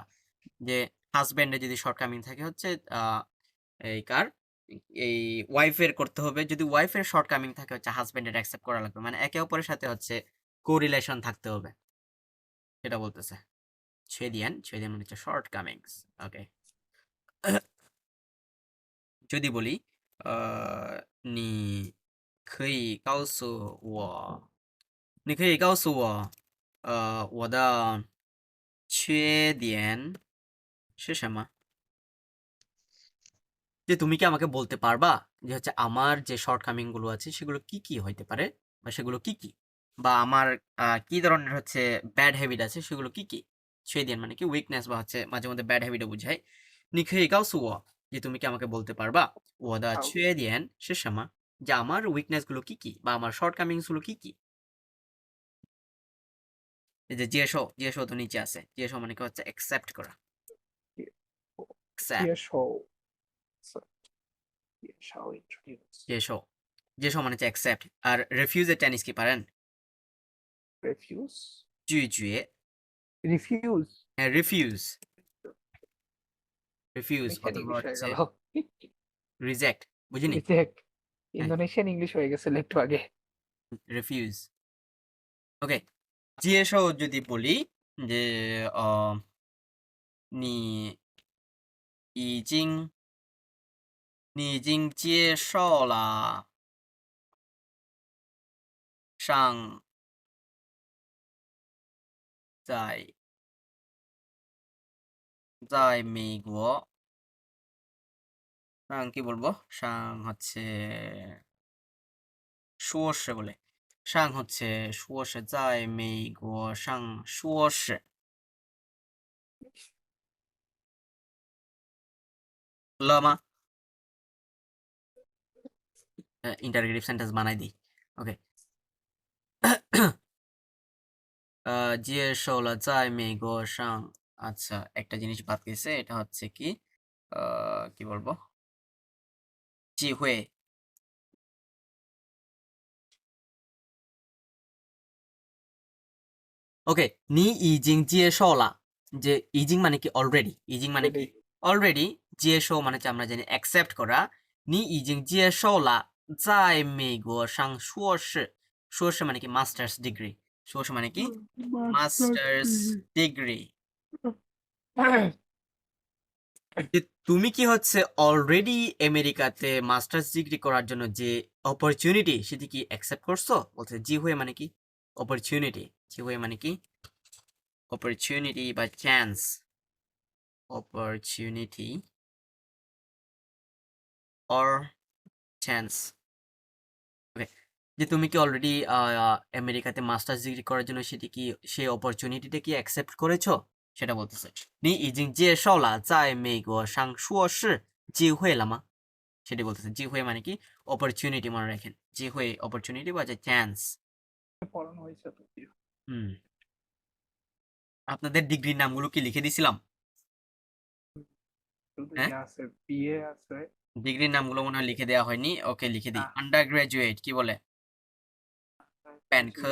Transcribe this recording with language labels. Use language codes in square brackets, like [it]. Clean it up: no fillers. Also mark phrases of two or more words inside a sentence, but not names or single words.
[bn] যে হাজবেন্ডের যদি [en] short coming [bn] থাকে হচ্ছে এই কার, এই ওয়াইফের করতে হবে, যদি ওয়াইফের [en] short coming [bn] থাকে হচ্ছে হাজবেন্ডের অ্যাকসেপ্ট করা লাগবে, মানে একে অপরের সাথে হচ্ছে কোরিলেশন থাকতে হবে, সেটা বলতেছে। ছুঁয়ে দিয়ে মানে হচ্ছে [en] short comings. [bn] ওকে, যদি বলি নি [zh] 可以告诉我，你可以告诉我，我的缺点是什么？ [bn] যে তুমি কি আমাকে বলতে পারবা যে হচ্ছে আমার যে [en] short coming [bn] গুলো আছে সেগুলো কি কি হইতে পারে, বা সেগুলো কি কি, বা আমার কি ধরনের হচ্ছে [en] bad habit [bn] আছে সেগুলো কি কি? ছুঁয়ে মানে কি উইকনেস, বা হচ্ছে মাঝে মধ্যে [en] bad habitও [bn] বোঝায়। নি [zh] 可以告诉我， [bn] যে তুমি কি আমাকে বলতে পারবা [zh] 我的缺点是什么, [bn] যে আমার উইকনেস গুলো কি কি, বা আমার [en] short comings [bn] গুলো কি কি? এই যে জিএসও তো নিচে আছে, জিএসও মানে কি হচ্ছে অ্যাকসেপ্ট করা, অ্যাকসেপ্ট, [zh] 接受 接受 introduce [bn] জিএসও মানে হচ্ছে অ্যাকসেপ্ট। আর রিফিউজ এর চাইনিজ কি পারেন? [en] refuse [zh] 拒绝， [en] রিফিউজ রিফিউজ রিফিউজ [bn] ইন্দোনেশিয়ান অথবা ইংলিশ হয়ে হচ্ছে গেল রিজেক্ট বুঝিনি [en] রিজেক্ট [bn] হ্যাঁ ইন্দোনেশিয়ান ইংলিশ হয়ে গেছিল একটু আগে রিফিউজ ওকে জিজ্ঞেসও যদি বলি যে [zh] 你已经你已经接受了上在在美国 [bn] কি বলবো হচ্ছে [zh] 硕士 [bn] বলে হচ্ছে [zh] 硕士在美国上硕士了吗 [en] interrogative sentence [bn] বানাই দিই ওকে [zh] 接受了在美国上 [bn] আচ্ছা একটা জিনিস বাদ গেছে এটা হচ্ছে কি কি বলবো 机会 ওকে [zh] 你已经接受了 [bn] যে 已经 মানে কি অলরেডি 已经 মানে কি অলরেডি 接受 মানে হচ্ছে আমরা জানি অ্যাকসেপ্ট করা [zh] 你已经接受了在美国上硕士硕士 [bn] মানে কি [en] masters degree [bn] 硕士 মানে কি [en] masters degree [bn] যে তুমি কি হচ্ছে অলরেডি আমেরিকাতে [en] masters degree [bn] করার জন্য যে অপরচুনিটি সেটি কি অ্যাকসেপ্ট করছো বলছে জি হয়ে মানে কি অপরচুনিটি জি হয়ে মানে কি অপরচুনিটি বা চান্স অপরচুনিটি [en] or chance [bn] ওকে যে তুমি কি অলরেডি আমেরিকাতে [en] masters degree [bn] করার জন্য সেটি কি সেই অপরচুনিটিটা কি অ্যাকসেপ্ট করেছো সেটা বলতেছে [zh] 你已经接受了在美国上硕士机会了吗 [bn] সেটি বলতেছে জি হয়ে মানে কি অপরচুনিটি মনে রাখেন জি হয়ে অপরচুনিটি বা চান্স পড়ানো হয়েছে তো হুম আপনাদের ডিগ্রির নামগুলো কি লিখে দিছিলাম শুধু হ্যাঁ আছে বিএ আছে ডিগ্রির নামগুলো মনে হয় লিখে দেওয়া হয়নি ওকে লিখে দিই [en] under graduate [bn] কি বলে ব্যাংক